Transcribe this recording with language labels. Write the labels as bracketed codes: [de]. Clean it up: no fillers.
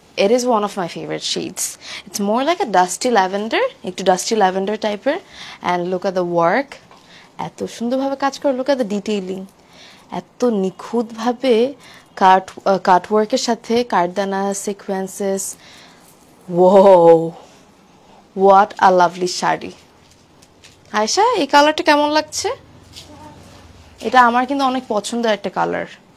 [en] it is one of my favorite shades. It's more like a dusty lavender, একটু dusty lavender টাইপের, and look at the work. [bn] এত সুন্দরভাবে কাজ করে, [en] look at the detailing. [bn] এত নিখুঁতভাবে কাট ওয়ার্কের সাথে কারদানা sequences. [en] Whoa, what a lovely sari. [bn] Ayesha, এই কালারটা কেমন লাগছে? এটা আমার কিন্তু অনেক পছন্দের একটা কালার.